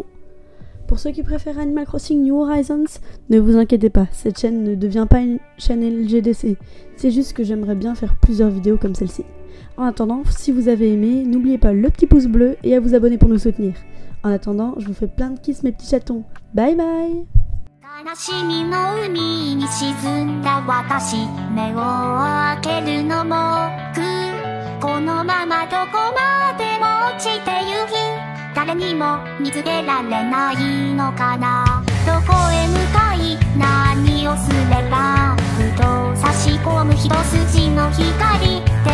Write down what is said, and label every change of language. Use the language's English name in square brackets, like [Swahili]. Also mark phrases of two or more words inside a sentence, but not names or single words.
[French] Pour ceux qui préfèrent Animal Crossing New Horizons, ne vous inquiétez pas, cette chaîne ne devient pas une chaîne LGDC. C'est juste que j'aimerais bien faire plusieurs vidéos comme celle-ci. En attendant, si vous avez aimé, n'oubliez pas le petit pouce bleu et à vous abonner pour nous soutenir. En attendant, je vous fais plein de kisses mes petits chatons. [English] Bye bye! [Japanese] 悲しみの海に沈んだ私目を開けるのもこのままどこまでも落ちてゆく誰にも見つけられないのかなどこへ向かい何をすればふと差し込む一筋の光